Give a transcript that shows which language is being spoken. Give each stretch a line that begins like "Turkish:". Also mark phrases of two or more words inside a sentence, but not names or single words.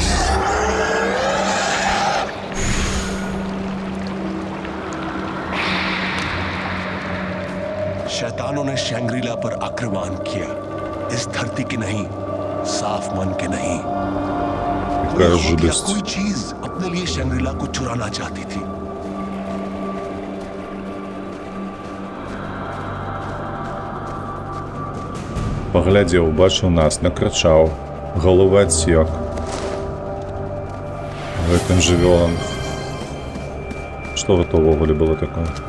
Hindi: शैतानों ने शैंग्रीला पर आक्रमण किया। इस धरती के नहीं, साफ मन के नहीं। कोई चीज अपने लिए शैंग्रीला को चुराना चाहती थी।
Belarusian: Паглядзеў, убачыў нас, накрычаў. Головы адсек. Гэтым жывёлам. Што гэта ўвогуле было такое?